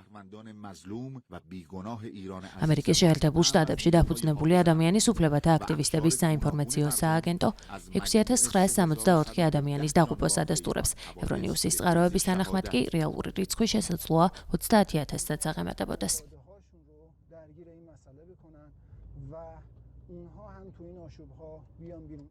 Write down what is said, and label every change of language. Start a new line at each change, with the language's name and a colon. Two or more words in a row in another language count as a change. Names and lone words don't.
Georgian: ამერიკის შეერთებულ შტატებში დაფუძნებული ადამიანის უფლებათა აქტივისტების საინფორმაციო სააგენტო 6964 ადამიანის დაღუპვას ადასტურებს. ევრონიუსის წყაროების თანახმად კი რეალური რიცხვი შესაძლოა 30000-საც აღემატებოდეს.
Persian: درگیر این مسئله بکنن و اونها هم تو این آشوب‌ها بیان بیرون